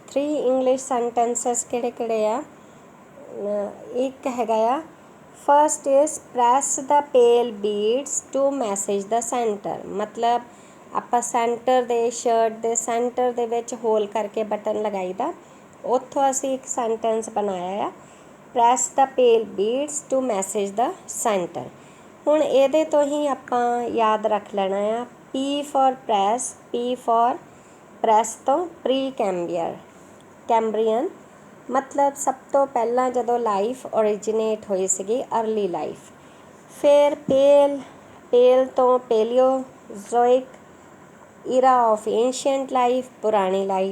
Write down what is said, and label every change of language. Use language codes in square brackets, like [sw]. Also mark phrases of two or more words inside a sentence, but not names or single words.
[pa] 3 [en] English sentences [pa] ਕਿਹੜੇ ਕਿਹੜੇ ਆ ਇੱਕ ਹੈਗਾ ਆ [en] first is press the pale beads to message the center [pa] ਮਤਲਬ ਆਪਾਂ ਸੈਂਟਰ ਦੇ ਸ਼ਰਟ ਦੇ ਸੈਂਟਰ ਦੇ ਵਿੱਚ ਹੋਲ ਕਰਕੇ ਬਟਨ ਲਗਾਈਦਾ ਉੱਥੋਂ ਅਸੀਂ ਇੱਕ ਸੈਂਟੈਂਸ ਬਣਾਇਆ ਆ [en] press the pale beads to message the center. [pa] ਹੁਣ ਇਹਦੇ ਤੋਂ ਹੀ ਆਪਾਂ ਯਾਦ ਰੱਖ ਲੈਣਾ ਆ [en] P for press, P for [pa] ਪ੍ਰੈਸ ਤੋਂ [en] Pre Cambrian [pa] ਮਤਲਬ ਸਭ ਤੋਂ ਪਹਿਲਾਂ ਜਦੋਂ [en] life originate [pa] ਹੋਈ ਸੀਗੀ [en] early life. [pa] ਫਿਰ ਪੇਲ ਤੋਂ [en] Paleozoic era of ancient life, [pa] ਪੁਰਾਣੀ ਲਾਈਫ।